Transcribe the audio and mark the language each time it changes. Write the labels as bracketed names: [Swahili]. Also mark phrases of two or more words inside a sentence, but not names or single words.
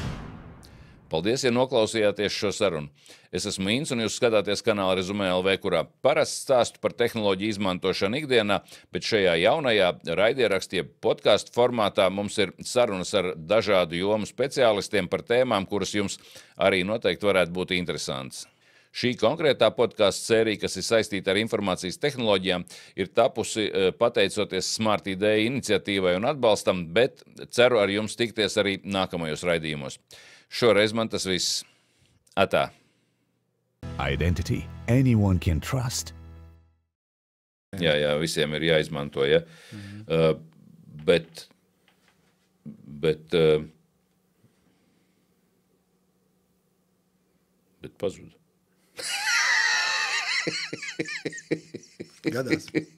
[Latvian] Paldies, ja noklausījāties šo sarunu. Es esmu Inns, un jūs skatāties kanāla Rezumē LV, kurā parasti stāstu par tehnoloģiju izmantošanu ikdienā, bet šajā jaunajā raidierakstu podcastu formātā mums ir sarunas ar dažādu jomu speciālistiem par tēmām, kuras jums arī noteikti varētu būt interesantas. Šī konkrētā podcastu sērija, kas ir saistīta ar informācijas tehnoloģijām, ir tapusi pateicoties Smart ID iniciatīvai un atbalstam, bet ceru ar jums tikties arī nākamajos raidījumos. Šoreiz man tas viss. Atā. [English] Identity anyone can trust. [Latvian] Jā, visiem ir jāizmanto, bet pazuda. Gadās.